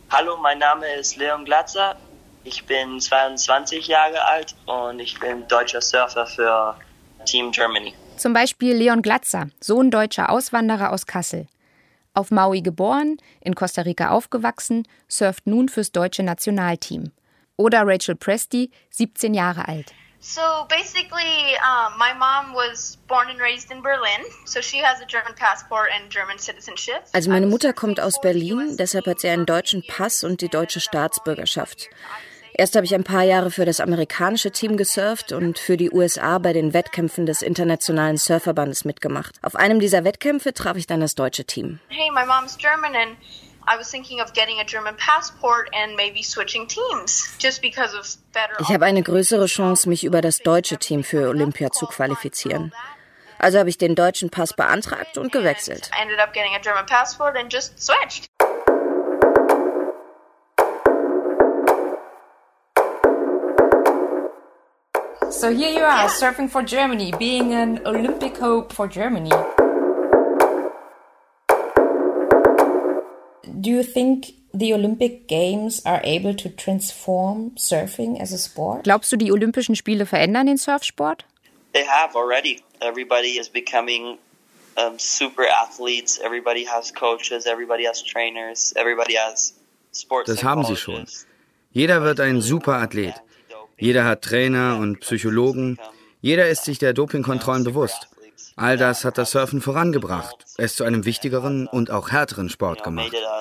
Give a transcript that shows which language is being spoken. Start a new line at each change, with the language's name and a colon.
German: Hallo, mein Name ist Leon Glatzer. Ich bin 22 Jahre alt und ich bin deutscher Surfer für Team Germany. Zum Beispiel Leon Glatzer, Sohn deutscher Auswanderer aus Kassel. Auf Maui geboren, in Costa Rica aufgewachsen, surft nun fürs deutsche Nationalteam. Oder Rachel Presti, 17 Jahre alt.
English: So basically, my mom was born and raised in Berlin, so she has a German passport and German citizenship.
German: Also meine Mutter kommt aus Berlin, deshalb hat sie einen deutschen Pass und die deutsche Staatsbürgerschaft. Erst habe ich ein paar Jahre für das amerikanische Team gesurft und für die USA bei den Wettkämpfen des Internationalen Surferbandes mitgemacht. Auf einem dieser Wettkämpfe traf ich dann das deutsche Team.
English: Hey, my mom's German and I was thinking of getting a German passport and maybe switching teams just because of better.
German: Ich habe eine größere Chance, mich über das deutsche Team für Olympia zu qualifizieren. Also habe ich den deutschen Pass beantragt und gewechselt.
English: Ended up getting a German passport and just switched. So here you are, yeah. Surfing for Germany, being an Olympic hope for Germany. Do you think the Olympic Games are able to transform surfing as a sport?
German: Glaubst du, die Olympischen Spiele verändern den Surfsport?
English: They have already. Everybody is becoming super athletes. Everybody has coaches. Everybody has trainers. Everybody has sports.
German: Das haben sie schon. Jeder wird ein super Athlet. Jeder hat Trainer und Psychologen. Jeder ist sich der Dopingkontrollen bewusst. All das hat das Surfen vorangebracht, es zu einem wichtigeren und auch härteren Sport gemacht.